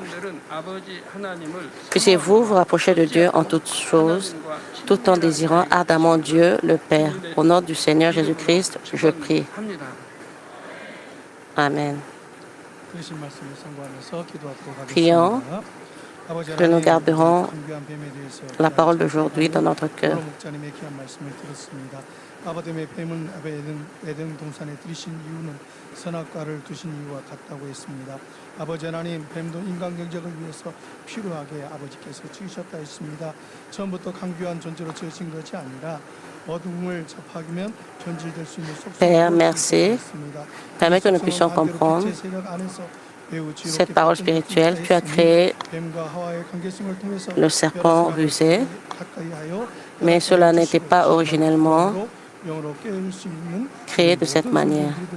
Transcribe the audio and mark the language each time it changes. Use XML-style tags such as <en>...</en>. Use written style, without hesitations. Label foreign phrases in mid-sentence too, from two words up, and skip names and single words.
<fr>Puissiez-vous vous rapprocher de Dieu en toutes choses, tout en désirant ardemment Dieu, le Père. Au nom du Seigneur Jésus-Christ, je prie. Amen. Prions que nous garderons la parole d'aujourd'hui dans notre cœur.</fr> <ko>선악과를 두신 이유와 같다고 했습니다. 아버지 하나님, 뱀도 인간 경쟁을 위해서 필요하게 아버지께서 지으셨다 했습니다. 처음부터 강교한 존재로 지으신 것이 아니라 어둠을 접하기면 변질될 수 있는</ko> <fr>Père, merci. Permets que nous puissions comprendre cette parole spirituelle. Tu as créé le serpent rusé, mais cela n'était pas originellement créé de cette manière.</fr>